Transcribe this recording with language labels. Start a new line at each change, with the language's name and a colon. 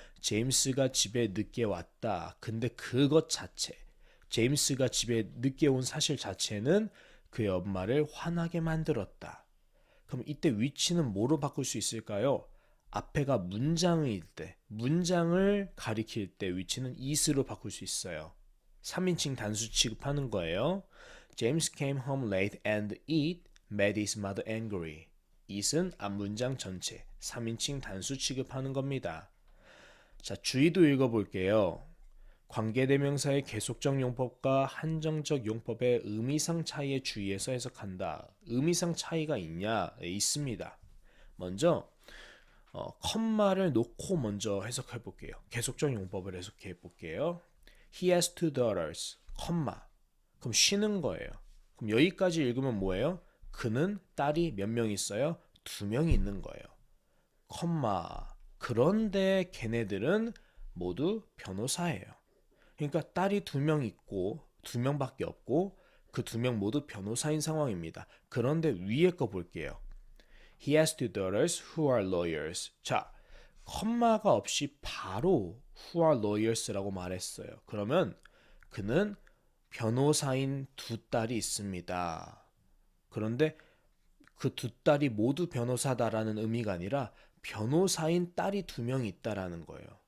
Korean: 제임스가 집에 늦게 왔다. 근데 그것 자체, 제임스가 집에 늦게 온 사실 자체는 그의 엄마를 화나게 만들었다. 그럼 이때 위치는 뭐로 바꿀 수 있을까요? 앞에가 문장일 때, 문장을 가리킬 때 위치는 is로 바꿀 수 있어요. 3인칭 단수 취급하는 거예요.
English: James came home late and it made his mother angry.
Korean: it은 앞문장 전체, 3인칭 단수 취급하는 겁니다. 자, 주의도 읽어볼게요. 관계대명사의 계속적 용법과 한정적 용법의 의미상 차이에 주의해서 해석한다. 의미상 차이가 있냐? 네, 있습니다. 먼저 컴마를 놓고 먼저 해석해 볼게요. 계속적 용법을 해석해 볼게요.
English: He has two daughters, 컴마.
Korean: 그럼 쉬는 거예요. 그럼 여기까지 읽으면 뭐예요? 그는 딸이 몇 명 있어요? 2명 있는 거예요. 컴마. 그런데 걔네들은 모두 변호사예요. 그러니까 딸이 2명 있고 2명밖에 없고 그 2명 모두 변호사인 상황입니다. 그런데 위에 거 볼게요.
English: He has two daughters who are lawyers.
Korean: 자, 컴마가 없이 바로
English: who are lawyers
Korean: 라고 말했어요. 그러면 그는 변호사인 2딸이 있습니다. 그런데 그 2딸이 모두 변호사다라는 의미가 아니라 변호사인 딸이 2명 있다라는 거예요.